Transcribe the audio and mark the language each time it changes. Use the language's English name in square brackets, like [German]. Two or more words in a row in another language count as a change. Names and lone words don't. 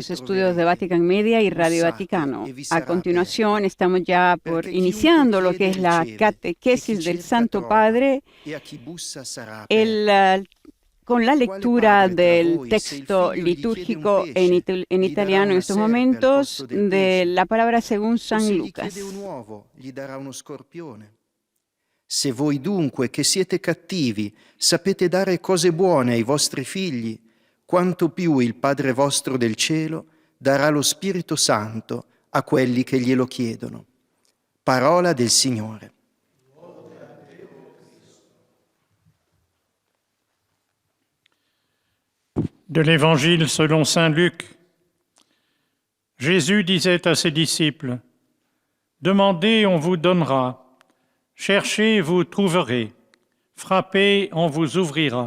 [Spanish] los estudios de Vatican Media y Radio Vaticano. A continuación, estamos ya iniciando lo que es la catequesis del Santo Padre, con la lectura del texto litúrgico en italiano en estos momentos de la palabra según San Lucas. [Italian] Se voi dunque, che siete cattivi, sapete dare cose buone ai vostri figli, quanto più il Padre vostro del cielo darà lo Spirito Santo a quelli che glielo chiedono. Parola del Signore. [French] De l'Évangile selon saint Luc. Jésus disait à ses disciples, « Demandez, on vous donnera. Cherchez, vous trouverez. Frappez, on vous ouvrira.